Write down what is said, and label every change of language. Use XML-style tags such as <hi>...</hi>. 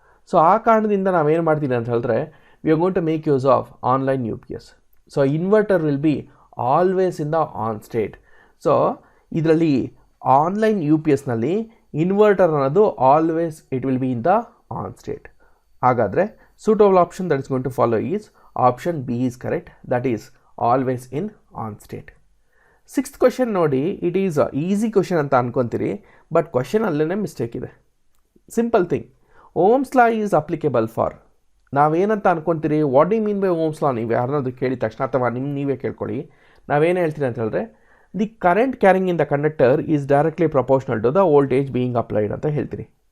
<kn>So ಆ ಕಾರಣದಿಂದ ನಾವೇನು ಮಾಡ್ತೀವಿ ಅಂತ ಹೇಳಿದ್ರೆ</kn> <en>We are going to make use of online U P S. So inverter will be always in the on state.</en> <kn>So ಇದರಲ್ಲಿ online U P ಎಸ್ನಲ್ಲಿ inverter ಅನ್ನೋದು</kn> <en>Always it will be in the on state. ಹಾಗಾದರೆ suitable option that is going to follow is option B is correct, that is always in on state.</en> <kn>Sixth question ನೋಡಿ,</kn> <en>it is a easy question</en> <kn>ಅಂತ ಅನ್ಕೊಂತೀರಿ, but question ಅಲ್ಲೇ mistake ಇದೆ.</kn> <en>simple thing, Ohm's law is applicable for,</en> <kn>ನಾವೇನಂತ ಅನ್ಕೊಂತೀರಿ,</kn> <en>what do mean by Ohm's law</en> <kn>ನೀವು ಯಾರನ್ನಾದ್ರು ಕೇಳಿದ ತಕ್ಷಣ ಅಥವಾ ನೀವೇ ಕೇಳ್ಕೊಳ್ಳಿ, ನಾವೇನು ಹೇಳ್ತೀರಿ ಅಂತ ಹೇಳಿದ್ರೆ</kn> <en>the current carrying in the conductor is directly proportional to the voltage being applied</en> <kn>ಅಂತ ಹೇಳ್ತೀರಿ.</kn>